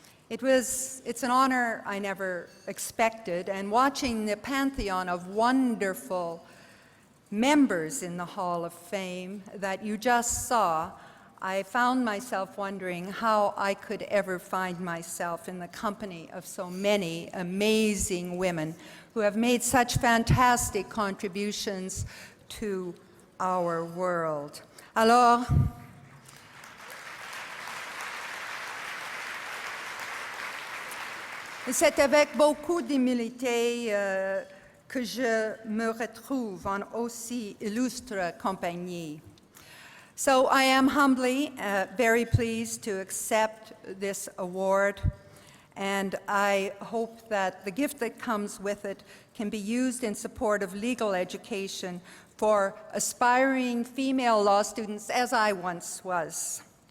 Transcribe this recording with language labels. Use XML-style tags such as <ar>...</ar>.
<en>It's an honor I never expected, and watching the pantheon of wonderful members in the Hall of Fame that you just saw, I found myself wondering how I could ever find myself in the company of so many amazing women who have made such fantastic contributions to our world.</en> <fr>Alors, c'est avec beaucoup d'humilité que je me retrouve en aussi illustre compagnie.</fr> <en>So I am humbly very pleased to accept this award, and I hope that the gift that comes with it can be used in support of legal education for aspiring female law students, as I once was.</en>